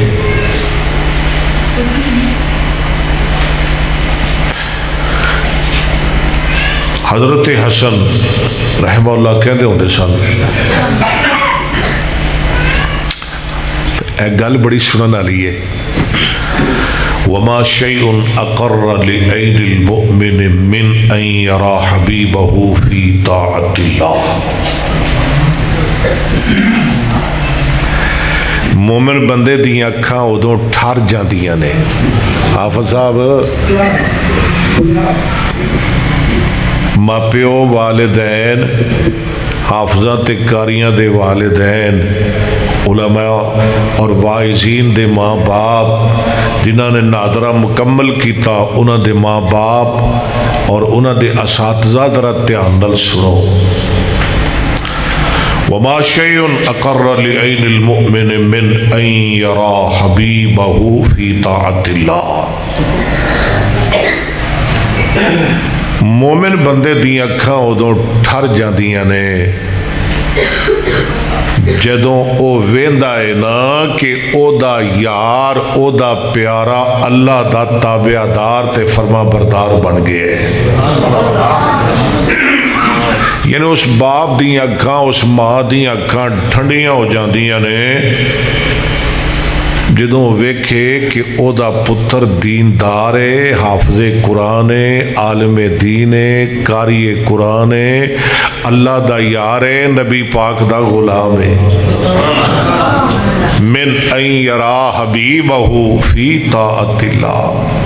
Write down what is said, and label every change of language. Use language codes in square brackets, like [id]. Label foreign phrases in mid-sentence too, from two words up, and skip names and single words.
[pa] حضرت حسن رحمہ اللہ کہتے ہوندے سن، ایک گل بڑی سنن والی ہے، [ar] وما شيء اقر لعين المؤمن من ان يرى حبيبه في طاعة الله۔ [pa] مومن بندے دیاں اکھاں ادوں ٹھر جاندیاں نے۔ حافظ صاحب، ماپیو والدین، حافظاں تے کاریاں دے والدین، علماء اور واعظین دے ماں باپ جنہاں نے ناظرہ مکمل کیتا، انہاں دے ماں باپ اور انہاں دے اساتذہ ذرا دھیان نال سنو۔ [ar] وما شيء اقر لعين المؤمن من ان يرى حبيبه في طاعة الله۔ [pa] مومن بندے دیاں اکھاں ادوں ٹھر جاندیاں نے جدوں او ویندا ہے نا کہ او دا یار، او دا پیارا اللہ دا تابعدار تے فرما بردار بن گئے۔ یعنی اس باپ دیاں اکھاں، اس ماں دیاں اکھاں ٹھنڈیاں ہو جاندیاں نے جدوں ویکھے کہ او دا پتر دیندار ہے، حافظ قرآن ہے، عالم دین ہے، قاری قرآن ہے، اللہ دا یار ہے، نبی پاک دا غلام ہے۔ [ar] من ان یرا حبیبہ فی طاعت اللہ۔